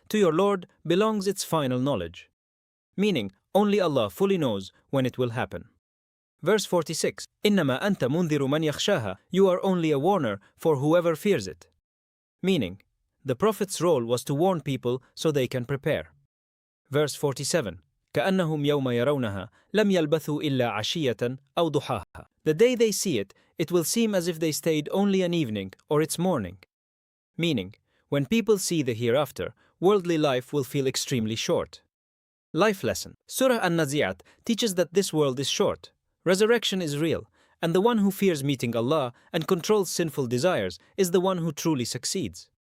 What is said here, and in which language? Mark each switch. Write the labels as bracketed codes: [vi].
[en] To your Lord belongs its final knowledge. Meaning, only Allah fully knows when it will happen. Verse 46. [ar] إِنَّمَا أَنْتَ مُنْذِرُ مَنْ يَخْشَاهَا. [en] You are only a warner for whoever fears it. Meaning, the Prophet's role was to warn people so they can prepare. Verse 47. [ar] كأنهم يوم يرونها لم يلبثوا إلا عشية أو ضحاها. [en] The day they see it, it will seem as if they stayed only an evening or its morning. Meaning, when people see the hereafter, worldly life will feel extremely short. Life lesson. Surah An-Nazi teaches that this world is short. Resurrection is real, and the one who fears meeting Allah and controls sinful desires is the one who truly succeeds.